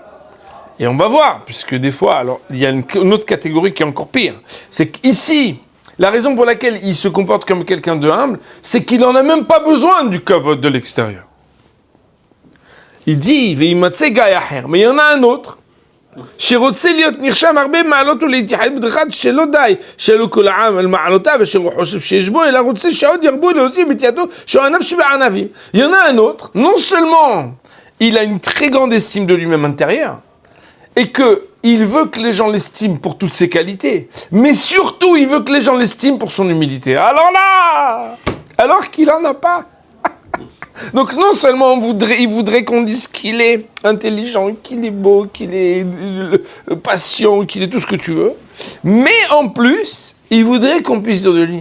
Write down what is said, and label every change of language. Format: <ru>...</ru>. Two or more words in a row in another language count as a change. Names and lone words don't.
<fr>Et on va voir, puisque des fois, alors il y a une autre catégorie qui est encore pire. C'est qu'ici, la raison pour laquelle il se comporte comme quelqu'un de humble, c'est qu'il n'en a même pas besoin du kavod de l'extérieur. Il dit, mais il y en a un autre.</fr> <he>שרוצה להיות נרשם הרבה מעלות ולהתייחד בדרכת שלא די, שלא כל העם על מעלותיו אשר הוא חושב שיש בו, אלא רוצה שעוד ירבו להוסיף את ידו שהוא ענף שבענבים.</he> <fr>Il y en a un autre, non seulement il a une très grande estime de lui-même intérieur, et qu'il veut que les gens l'estiment pour toutes ses qualités, mais surtout il veut que les gens l'estiment pour son humilité. Alors là, alors qu'il n'en a pas. Donc non seulement il voudrait qu'on dise qu'il est intelligent, qu'il est beau, qu'il est patient, qu'il est tout ce que tu veux, mais en plus, il voudrait qu'on puisse dire de lui.</fr>